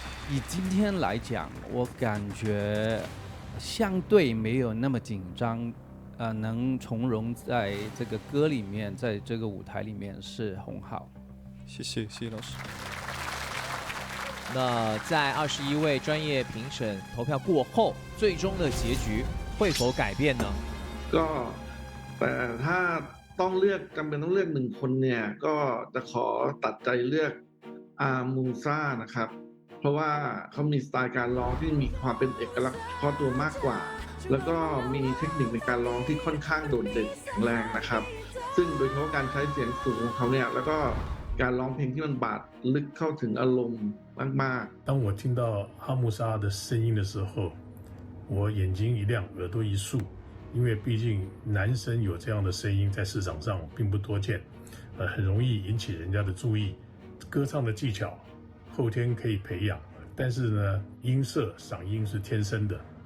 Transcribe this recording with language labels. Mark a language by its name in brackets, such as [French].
[Chinese] 以今天来讲，我感觉相对没有那么紧张，能从容在这个歌里面，在这个舞台里面是洪浩。谢谢老师。那在21位专业评审投票过后，最终的结局会否改变呢？ [Thai] แต่ถ้าต้องเลือกจำเป็นต้องเลือก1คนเนี่ยก็จะขอตัดใจเลือกอามูซ่านะครับเพราะว่าเขามีสไตล์การร้องที่มีความเป็นเอกลักษณ์เฉพาะตัวมากกว่าแล้วก็มีเทคนิคในการร้องที่ค่อนข้างโดดเด่นแข็งแรงนะครับซึ่งโดยเฉพาะการใช้เสียงสูงของเขาเนี่ยแล้วก็การร้องเพลงที่มันบาดลึกเข้าถึงอารมณ์มากๆ [Chinese] 当我听到阿木莎的声音的时候，我眼睛一亮，耳朵一竖，因为毕竟男生有这样的声音在市场上并不多见，很容易引起人家的注意。歌唱的技巧后天可以培养，但是呢，音色、嗓音是天生的。